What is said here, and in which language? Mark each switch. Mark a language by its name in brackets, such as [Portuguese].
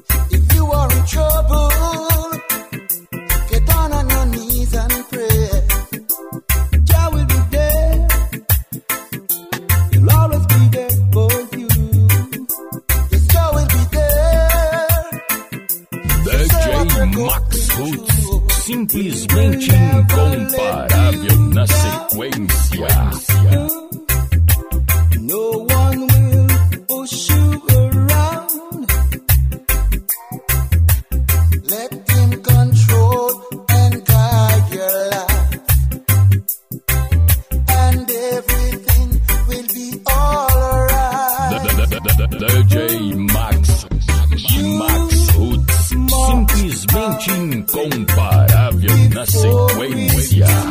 [English] If you are in trouble, get down on your knees and pray. Jah will be there. He'll always be there for you. Yes, Jah will be there. [Portuguese] DJ Max Roots, simplesmente incomparável na sequência. [English] No one will push you around. Let him control and guide your life, and everything will be alright. [Portuguese] DJ Max Roots, simplesmente incomparável na sequência.